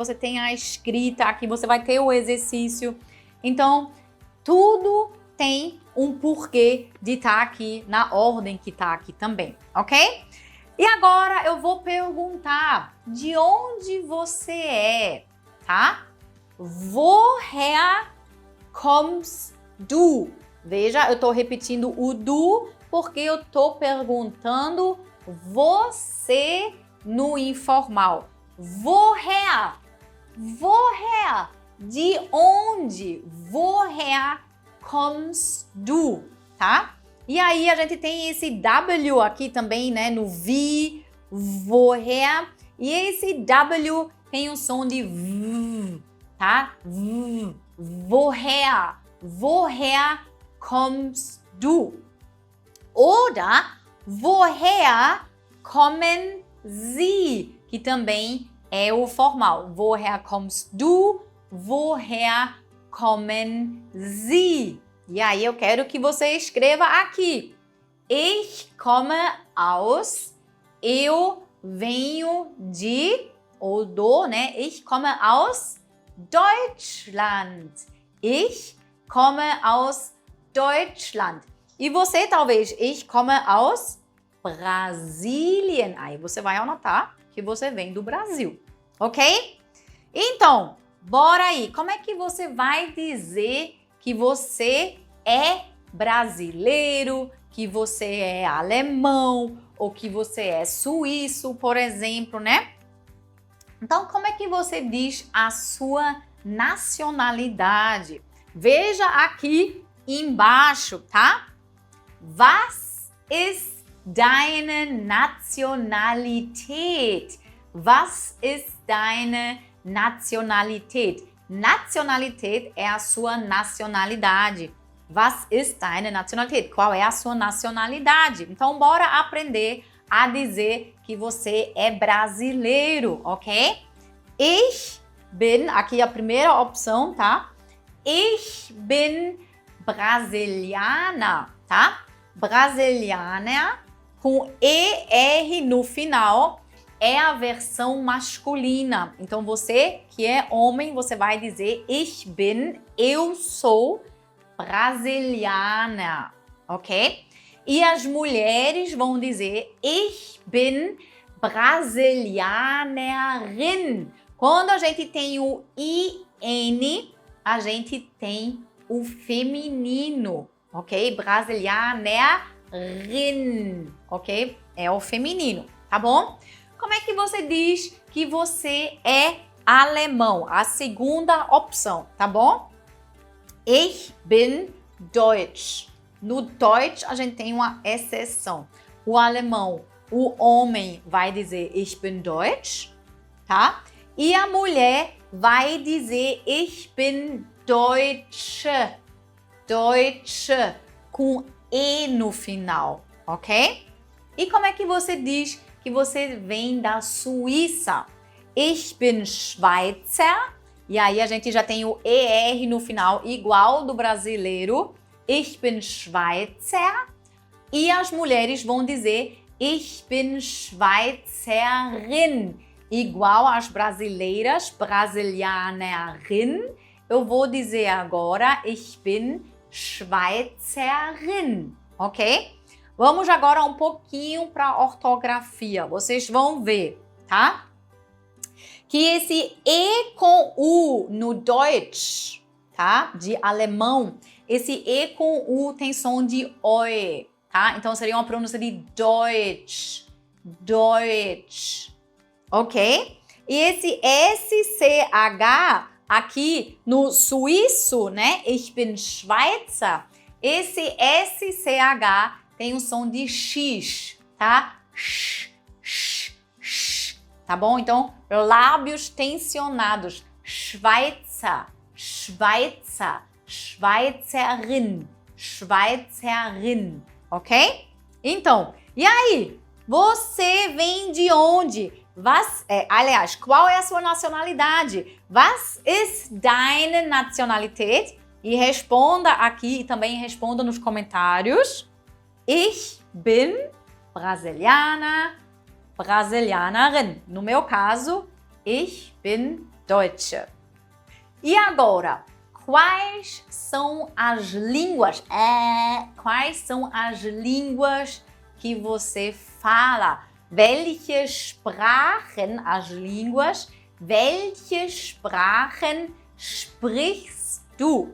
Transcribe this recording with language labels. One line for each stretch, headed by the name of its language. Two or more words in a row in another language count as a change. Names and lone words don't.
Portuguese: Você tem a escrita aqui, você vai ter o exercício. Então, tudo tem um porquê de estar aqui na ordem que está aqui também, ok? E agora eu vou perguntar de onde você é, tá?
German: Woher kommst du?
Portuguese: Veja, eu estou repetindo o du porque eu estou perguntando você no informal.
German: Woher? Woher?
Portuguese: De onde?
German: Woher kommst du?
Portuguese: Tá? E aí a gente tem esse W aqui também, né? No
German: wie, woher.
Portuguese: E esse W tem um som de V, tá? V.
German: Woher? Woher kommst du? Oder woher kommen Sie?
Portuguese: Que também é o formal.
German: Woher kommst du? Woher kommen Sie?
Portuguese: E aí eu quero que você escreva aqui.
German: Ich komme aus.
Portuguese: Eu venho de, ou do, né?
German: Ich komme aus Deutschland. Ich komme aus Deutschland.
Portuguese: E você talvez,
German: ich komme aus Brasilien.
Portuguese: Aí você vai anotar que você vem do Brasil, ok? Então, bora aí. Como é que você vai dizer que você é brasileiro, que você é alemão ou que você é suíço, por exemplo, né? Então, como é que você diz a sua nacionalidade? Veja aqui embaixo, tá?
German: Was ist deine Nationalität? Was ist deine Nationalität?
Portuguese: Nacionalität é a sua nacionalidade.
German: Was ist deine Nationalität?
Portuguese: Qual é a sua nacionalidade? Então, bora aprender a dizer que você é brasileiro, ok?
German: Ich bin,
Portuguese: aqui a primeira opção, tá?
German: Ich bin brasiliana, tá?
Portuguese: Brasiliana com ER no final é a versão masculina. Então, você que é homem, você vai dizer
German: ich bin,
Portuguese: eu sou brasiliana, ok? E as mulheres vão dizer
German: ich bin brasilianerin.
Portuguese: Quando a gente tem o IN, a gente tem o feminino, ok? Brasilianerin, ok? É o feminino, tá bom? Como é que você diz que você é alemão? A segunda opção, tá bom?
German: Ich bin Deutsch.
Portuguese: No Deutsch, a gente tem uma exceção. O alemão, o homem vai dizer
German: ich bin Deutsch,
Portuguese: tá? E a mulher vai dizer
German: ich bin Deutsche.
Portuguese: Deutsche, com E no final, ok? E como é que você diz que você vem da Suíça?
German: Ich bin Schweizer.
Portuguese: E aí a gente já tem o ER no final, igual do brasileiro.
German: Ich bin Schweizer.
Portuguese: E as mulheres vão dizer
German: ich bin Schweizerin.
Portuguese: Igual às brasileiras, brasilianerin. Eu vou dizer agora
German: ich bin Schweizerin,
Portuguese: ok? Vamos agora um pouquinho para a ortografia. Vocês vão ver, tá? Que esse E com U no Deutsch, tá? De alemão, esse E com U tem som de OE, tá? Então seria uma pronúncia de
German: Deutsch, Deutsch,
Portuguese: ok? E esse SCH aqui no suíço, né?
German: Ich bin Schweizer.
Portuguese: Esse SCH tem um som de X, tá? Sh, sh, sh. Tá bom? Então, lábios tensionados.
German: Schweizer, Schweizer, Schweizerin, Schweizerin,
Portuguese: ok? Então, e aí? Você vem de onde? Aliás, qual é a sua nacionalidade?
German: Was ist deine Nationalität?
Portuguese: E responda aqui e também responda nos comentários.
German: Ich bin brasiliana, brasilianerin.
Portuguese: No meu caso,
German: ich bin Deutsche.
Portuguese: E agora, quais são as línguas? Quais são as línguas que você fala?
German: Welche Sprachen,
Portuguese: as línguas,
German: welche Sprachen sprichst du?